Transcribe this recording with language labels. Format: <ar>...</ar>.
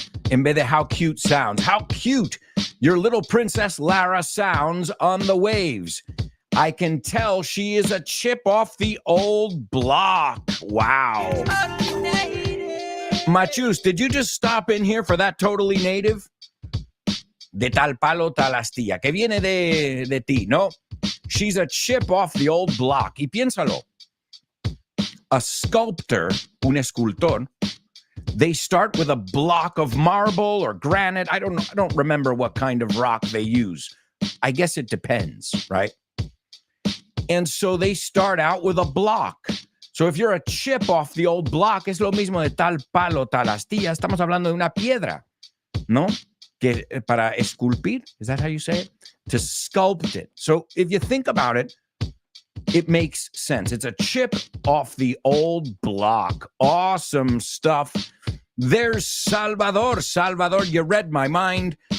<es>En vez de</es> <en>how cute sounds. How cute your little princess Lara sounds on the waves. I can tell she is a chip off the old block. Wow. Machus, did you just stop in here for that totally native?</en> <es>De tal palo tal astilla, que viene de ti, ¿no?</es> <en>She's a chip off the old block.</en> <es>Y piénsalo.</es> <en>A sculptor,</en> <es>un escultor,</es> <en>they start with a block of marble or granite. I don't remember what kind of rock they use. I guess it depends, right? And so they start out with a block. So if you're a chip off the old block,</en> <es>es lo mismo de tal palo, tal astilla. Estamos hablando de una piedra, ¿no? Que para esculpir,</es> <en>is that how you say it? To sculpt it. So if you think about it, it makes sense. It's a chip off the old block. Awesome stuff. There's Salvador. Salvador, you read my mind.</en>